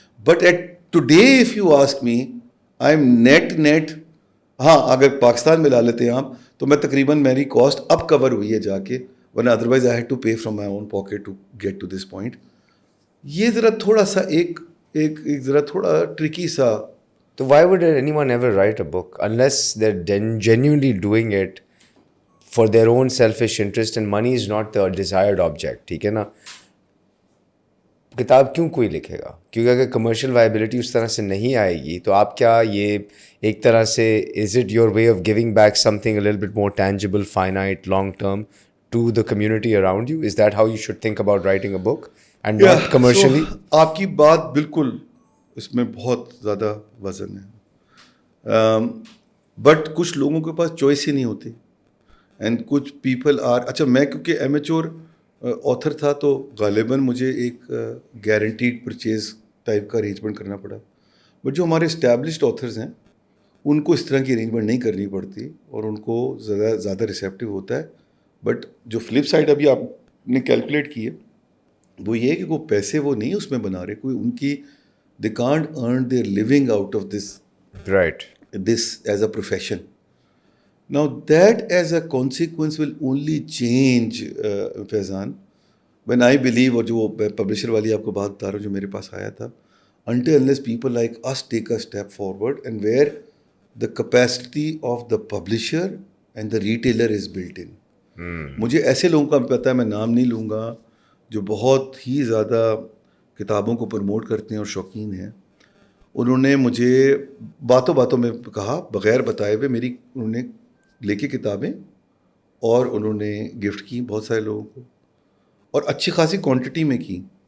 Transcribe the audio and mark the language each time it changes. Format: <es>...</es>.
<en>but at today if you ask me I am net</en> <ur>ہاں اگر پاکستان میں لا لیتے ہیں آپ تو میں تقریباً میری کاسٹ اب کور ہوئی ہے جا کے, ورنہ</ur> <en>Otherwise I had to pay from my own pocket to get to this point.</en> <ur>یہ ذرا تھوڑا سا ایک ذرا تھوڑا ٹرکی سا.</ur> <en>تو why would anyone ever write a book unless they're genuinely doing it for their own selfish interest and money is not the desired object,</en> <ur>ٹھیک ہے نا. کتاب کیوں کوئی لکھے گا, کیونکہ اگر کمرشل وائبلٹی اس طرح سے</ur> <en>نہیں آئے گی تو آپ کیا یہ ایک طرح سے is it your way of giving back something a little bit more tangible, finite, long term to the community around you. Is that how you should think about writing a book and not commercially?</en> <ur>آپ کی بات بالکل اس میں بہت زیادہ وزن ہے, but کچھ لوگوں کے پاس چوائس ہی نہیں ہوتی, اینڈ کچھ پیپل آر. اچھا میں کیونکہ ایمیچور آتھر تھا تو غالباً مجھے ایک گارنٹیڈ پرچیز ٹائپ کا ارینجمنٹ کرنا پڑا, بٹ جو ہمارے اسٹیبلشڈ آتھرز ہیں ان کو اس طرح کی ارینجمنٹ نہیں کرنی پڑتی, اور ان کو زیادہ ریسیپٹیو ہوتا ہے. بٹ جو فلپ سائڈ ابھی آپ نے کیلکولیٹ کی ہے وہ یہ ہے کہ وہ پیسے وہ نہیں اس میں بنا رہے, کوئی ان کی</ur> <en>they can't earn their living out of this, right, this as a profession. Now that as a consequence will only change, Faizan, when I believe,</en> <ur>اور جو پبلشر والی آپ کو بات بتا رہا ہوں جو میرے پاس آیا تھا,</ur> <en>until unless people like us take a step forward and where the capacity of the publisher and the retailer is built in.</en> <ur>مجھے ایسے لوگوں کا پتہ ہے, میں نام نہیں لوں گا, جو بہت ہی زیادہ کتابوں کو پروموٹ کرتے ہیں اور شوقین ہیں. انہوں نے مجھے باتوں میں کہا بغیر بتائے ہوئے, انہوں نے لے کے کتابیں اور انہوں نے گفٹ کی بہت سارے لوگوں کو, اور اچھی خاصی کوانٹٹی میں کی.</ur>